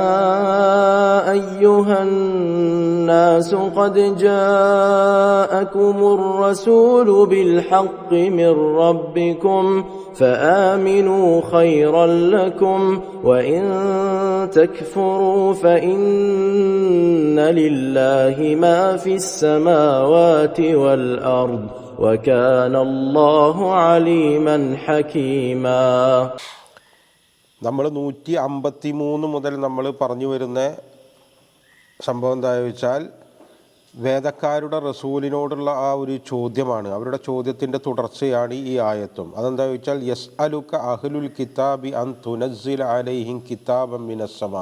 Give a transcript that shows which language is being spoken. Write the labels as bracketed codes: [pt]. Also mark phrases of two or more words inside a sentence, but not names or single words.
[ar] أيها الناس قد جاءكم الرسول بالحق من ربكم فآمنوا خيرا لكم وإن تكفروا فإن لله ما في السماوات والأرض وكان الله عليما حكيما. [ml] നമ്മൾ 153 മുതൽ നമ്മൾ പറഞ്ഞു വരുന്ന സംഭവം എന്താണെന്ന് വെച്ചാൽ വേദക്കാരുടെ റസൂലിനോടുള്ള ആ ഒരു ചോദ്യമാണ്. അവരുടെ ചോദ്യത്തിൻ്റെ തുടർച്ചയാണ് ഈ ആയത്തും. അതെന്താണെന്ന് വെച്ചാൽ [ar] يسألك أهل الكتاب أن تنزل عليهم كتابا من السماء.